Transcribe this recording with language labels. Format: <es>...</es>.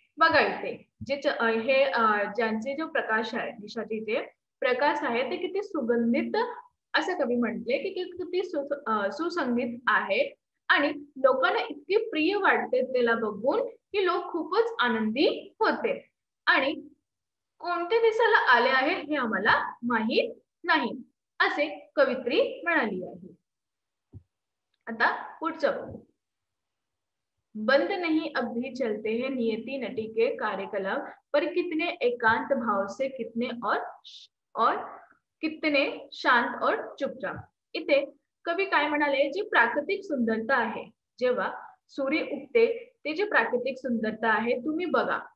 <mr>बघा इथे हे ज्यांचे जो प्रकाश आहे, दिशाचे जे प्रकाश आहे ते किती सुगंधित, असं कवी म्हटले की किती सुसंगीत आहे आणि लोकांना इतके प्रिय वाटते त्याला बघून की लोक खूपच आनंदी होते. आणि कोणते दिसायला आले आहे हे आम्हाला माहित नाही, असे कवित्री म्हणाली आहे. आता पुढचं बघू.</mr> <hi>बंद नहीं अब भी चलते हैं नियति नटी के कार्यकलाप, पर कितने एकांत भाव से, कितने और कितने शांत और चुपचाप.</hi> <mr>इथे कवी काय म्हणाले, जी प्राकृतिक सुंदरता आहे, जेव्हा सूर्य उगते ते जी प्राकृतिक सुंदरता आहे तुम्ही बघा.</mr>